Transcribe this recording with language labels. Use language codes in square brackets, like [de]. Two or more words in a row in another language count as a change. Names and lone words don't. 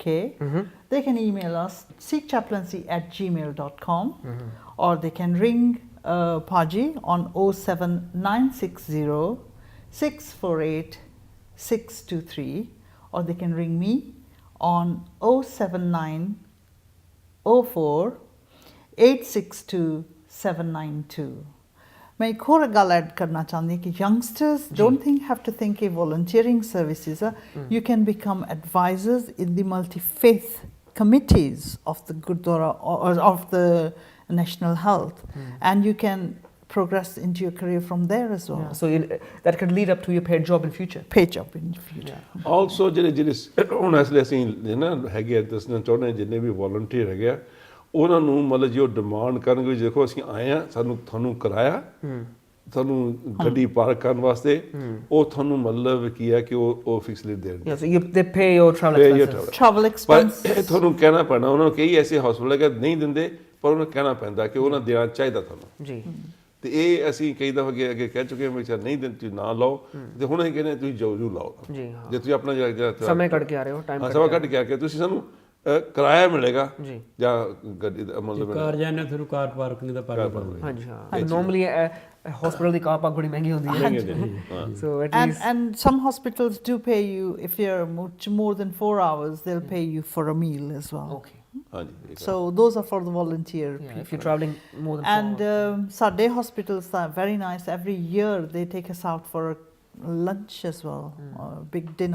[en] They can email us sikhchaplaincy@gmail.com, or they can ring Paji on 07960 648 623, or they can ring me on 079 04 862 792. [pa] ਮੈਂ ਇੱਕ ਔਰ ਗੱਲ ਐਡ ਕਰਨਾ ਚਾਹਤੀ ਕਿ [en] youngsters don't have to think of volunteering services. You can become advisors in the multi-faith committees of the Gurdwara or of the National Health, and you can progress into your career from there as well. So that could lead up to your paid job in future. Paid job in future. [pa] Also ਜਿਹੜੇ ਹੁਣ ਅਸਲੇ ਅਸੀਂ ਨਾ ਹੈਗੇ ਦੱਸਣਾ ਚਾਹੁੰਦੇ ਜਿੰਨੇ ਵੀ ਵੋਲੰਟੀਅਰ ਹੈਗੇ ਆ ਉਹਨਾਂ ਨੂੰ ਮਤਲਬ ਜੋ ਡਿਮਾਂਡ ਕਰਨਗੇ, ਦੇਖੋ ਅਸੀਂ ਆਏ ਆ, ਤੁਹਾਨੂੰ ਕਿਰਾਇਆ, ਤੁਹਾਨੂੰ ਗੱਡੀ ਪਾਰਕ ਕਰਨ ਵਾਸਤੇ, ਉਹ ਤੁਹਾਨੂੰ ਮਤਲਬ ਕੀ ਹੈ ਕਿ ਉਹ ਫਿਕਸਲੀ ਦੇਣਗੇ। [en] So they pay your travel expenses. [pa] ਪਰ ਤੁਹਾਨੂੰ ਕਹਿਣਾ ਪੈਣਾ, ਉਹਨਾਂ ਨੂੰ ਕਈ ਐਸੇ ਹਸਪਤਾਲ ਹੈਗੇ ਨਹੀਂ ਦਿੰਦੇ, ਪਰ ਉਹਨਾਂ ਨੂੰ ਕਹਿਣਾ ਪੈਂਦਾ ਕਿ ਉਹਨਾਂ ਦੇਣਾ ਚਾਹੀਦਾ ਤੁਹਾਨੂੰ ਜੀ। ਤੇ ਇਹ ਅਸੀਂ ਕਈ ਦਫਾ ਅੱਗੇ ਕਹਿ ਚੁੱਕੇ ਹਾਂ ਵੀ ਨਹੀਂ ਦਿੰਦੇ ਤੁਸੀਂ ਨਾ ਲਾਓ, ਤੇ ਹੁਣ ਅਸੀਂ ਕਹਿੰਦੇ ਤੁਸੀਂ ਜ਼ਰੂਰ ਲਾਓ ਜੀ। ਜੇ ਤੁਸੀਂ ਆਪਣਾ ਜਿਹੜਾ ਸਮੇਂ ਕੱਢ ਕੇ ਆ ਰਹੇ ਹੋ, ਟਾਈਮ ਸਮਾਂ ਕੱਢ ਕੇ ਆ ਕੇ ਤੁਸੀਂ ਸਾਨੂੰ ਕਿਰਾਇਆ ਮਿਲੇਗਾ ਜਾਂ ਗੱਡੀ ਦਾ ਮਤਲਬ ਕਾਰ ਜਾਣਾ, ਤੁਹਾਨੂੰ [en] car parking [pa] ਦਾ ਪਾਰਕ ਪਊਗਾ। ਹਾਂਜੀ ਹਾਂ, ਨਾਰਮਲੀ hospital ਦੀ [en] car park [pa] ਬੜੀ ਮਹਿੰਗੀ ਹੁੰਦੀ ਹੈ। [en] So at least and some hospitals do pay you if you're more than 4 hours, they'll pay you for a meal as well. Okay. So those are for the volunteer people. If you're traveling more than 4 hours. And Sade hospitals are very nice. Every year they take us out for lunch as well, or a big dinner.